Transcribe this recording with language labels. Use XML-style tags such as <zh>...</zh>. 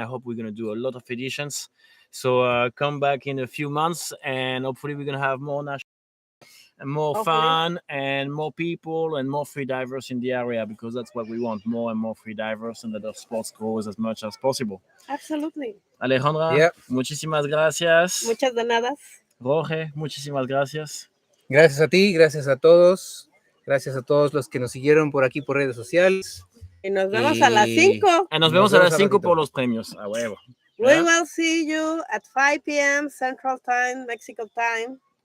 <en>I hope we're gonna do a lot of editions. So come back in a few months, and hopefully we're gonna have more national and more fun and more people and more free divers in the area, because that's what we want, more and more free divers, and that our sports grows as much as possible. Absolutely.</en> <es>Alejandra,</es> <en>Yep.</en> <es>muchísimas gracias. Muchas de nada. Jorge, muchísimas gracias. Gracias a ti, gracias a todos. Gracias a todos los que nos siguieron por aquí por redes sociales. Y nos vemos a las 5. Y nos vemos a las 5 por los premios. A huevo.</es> <en>We will see you at 5 p.m. Central Time, Mexico time.</en>